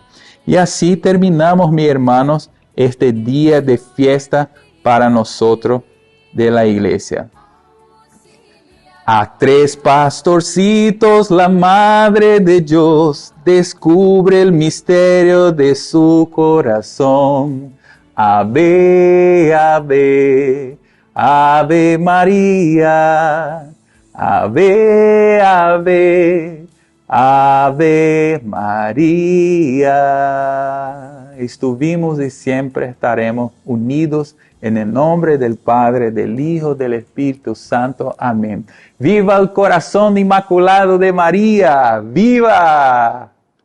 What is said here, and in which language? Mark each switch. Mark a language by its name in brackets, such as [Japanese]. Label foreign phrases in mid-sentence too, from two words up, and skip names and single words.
[Spanish] Y así terminamos, mis hermanos, este día de fiesta para nosotros de la iglesia. A tres pastorcitos la Madre de Dios descubre el misterio de su corazón. Ave, ave, ave María. Ave, ave, ave María. Estuvimos y siempre estaremos unidos en el nombre del Padre, del Hijo, del Espíritu Santo. Amén. ¡Viva el corazón inmaculado de María! ¡Viva!